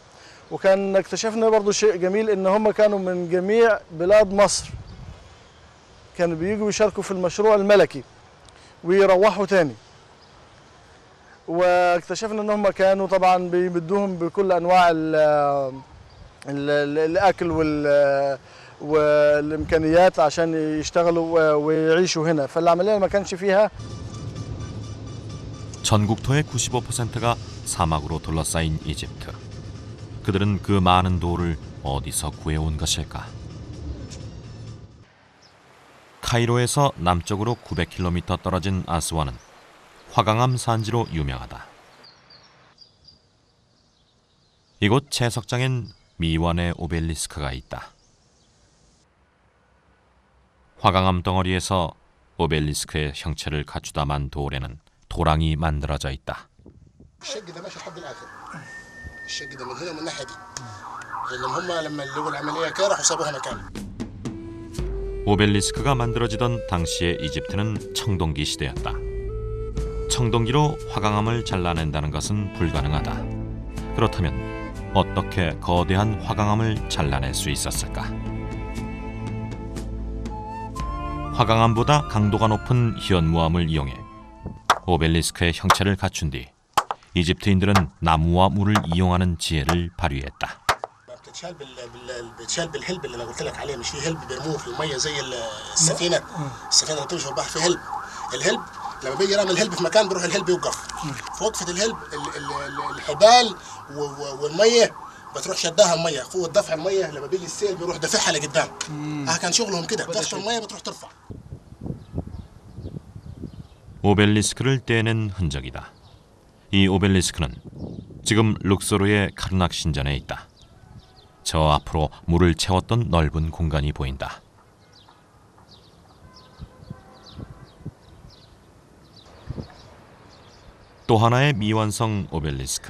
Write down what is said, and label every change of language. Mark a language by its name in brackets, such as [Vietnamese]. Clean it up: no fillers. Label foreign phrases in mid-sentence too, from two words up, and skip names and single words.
[Arabic] وكان اكتشفنا برضو شيء جميل إن هم كانوا من جميع بلاد مصر، كانوا بييجوا يشاركوا في المشروع الملكي ويروحوا تاني. واكتشفنا ان هم كانوا طبعا بيمدوهم بكل انواع الاكل والامكانيات عشان يشتغلوا ويعيشوا هنا، فالعمليه ما كانش فيها. [Korean] 전국토의 95%가 사막으로 둘러싸인 이집트. 그들은 그 많은 돌을 어디서 구해온 것일까? 카이로에서 남쪽으로 900km 떨어진 아스완은 화강암 산지로 유명하다. 이곳 채석장엔 미완의 오벨리스크가 있다. 화강암 덩어리에서 오벨리스크의 형체를 갖추다 만 돌에는 도랑이 만들어져 있다. [Arabic] الشق ده ماشي لحد الاخر. الشق ده من هنا ومن الناحيه دي. لان هم لما لقوا العمليه كده راحوا سابوها مكان. [Korean] 오벨리스크가 만들어지던 당시의 이집트는 청동기 시대였다. 청동기로 화강암을 잘라낸다는 것은 불가능하다. 그렇다면 어떻게 거대한 화강암을 잘라낼 수 있었을까? 화강암보다 강도가 높은 현무암을 이용해 오벨리스크의 형체를 갖춘 뒤 이집트인들은 나무와 물을 이용하는 지혜를 발휘했다. [Arabic] بتشال بالهلب اللي انا قلت لك عليه مش في هلب بيرموه في الميه زي السفينه اللي بتمشي في البحر في هلب الهلب لما بيجي يرمي الهلب في مكان بيروح الهلب يوقف في وقفه الهلب الحبال والميه بتروح شدها الميه قوه دفع الميه لما بيجي السيل بيروح دافعها لقدام كان شغلهم كده تخشى الميه بتروح ترفع [Korean] 오벨리스크를 떼낸 흔적이다. 이 오벨리스크는 지금 룩소르의 카르낙 신전에 있다. 저 앞으로 물을 채웠던 넓은 공간이 보인다. 또 하나의 미완성 오벨리스크.